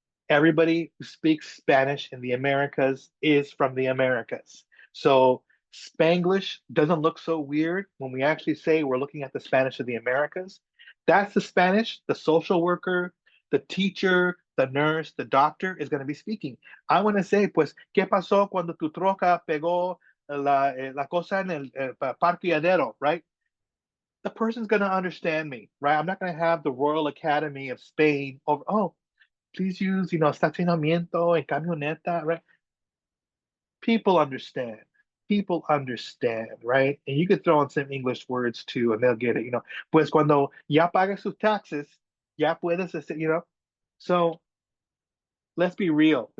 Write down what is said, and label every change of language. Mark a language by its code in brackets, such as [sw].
[en] Everybody who speaks Spanish in the Americas is from the Americas. So Spanglish doesn't look so weird when we actually say we're looking at the Spanish of the Americas. That's the Spanish the social worker, the teacher, the nurse, the doctor is going to be speaking. I want to say, [es] pues, ¿qué pasó cuando tu troca pegó la cosa en el parqueadero, [en] right? The person's going to understand me, right? I'm not going to have the Royal Academy of Spain over, oh, please use, [es] estacionamiento en camioneta, [en] right? People understand. People understand, right? And you could throw in some English words too, and they'll get it, [es] Pues cuando ya pagas sus taxes, ya puedes, [en] So let's be real.